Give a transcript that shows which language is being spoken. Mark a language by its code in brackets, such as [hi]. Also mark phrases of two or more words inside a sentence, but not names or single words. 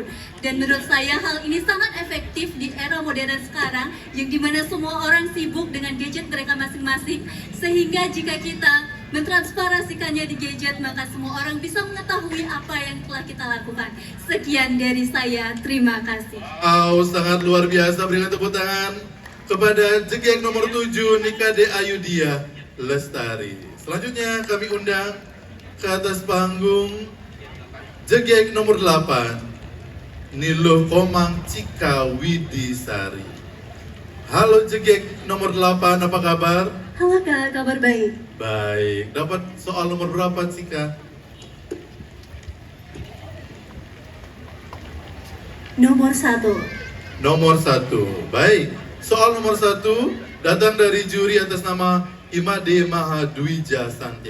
[id] Dan menurut saya hal ini sangat efektif di era modern sekarang yang dimana semua orang sibuk dengan gadget mereka masing-masing, sehingga jika kita mentransparasikannya di gadget maka semua orang bisa mengetahui apa yang telah kita lakukan. Sekian dari saya, terima kasih. Sangat luar biasa, berikan tepuk tangan kepada jegek nomor 7 Nikade Ayudia Lestari. Selanjutnya kami undang ke atas panggung jegek nomor 8 Niluh Komang Cika Widisari. Halo jegek nomor 8, apa kabar? Halo Kak, kabar baik. Baik, dapat soal nomor berapa Cika? Nomor 1. Nomor 1. Baik, soal nomor 1 datang dari juri atas nama Imade Mahadwija Santya.